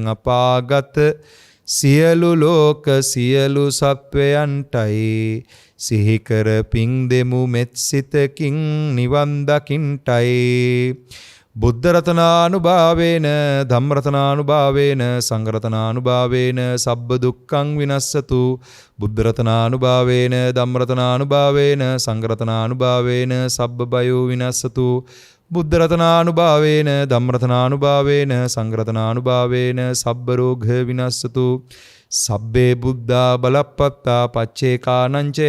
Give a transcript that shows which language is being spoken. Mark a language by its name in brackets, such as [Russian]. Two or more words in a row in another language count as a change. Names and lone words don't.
[Sinhala] අපාගත සියලු ලෝක සියලු සත්වයන්ටයි සිහිකර පිං දෙමු මෙත් සිතකින් නිවන් දකින්ටයි [Pali] බුද්ධ රතනානුභාවේන ධම්ම රතනානුභාවේන සංඝ රතනානුභාවේන සබ්බ දුක්ඛං විනස්සතු බුද්ධ රතනානුභාවේන ධම්ම රතනානුභාවේන සංඝ රතනානුභාවේන සබ්බ බයෝ විනස්සතු බුද්ධ රතනානුභාවේන ධම්ම රතනානුභාවේන සංඝ රතනානුභාවේන සබ්බ රෝග විනස්සතු සබ්බේ බුද්ධා බලප්පත්තා පච්චේකානං ච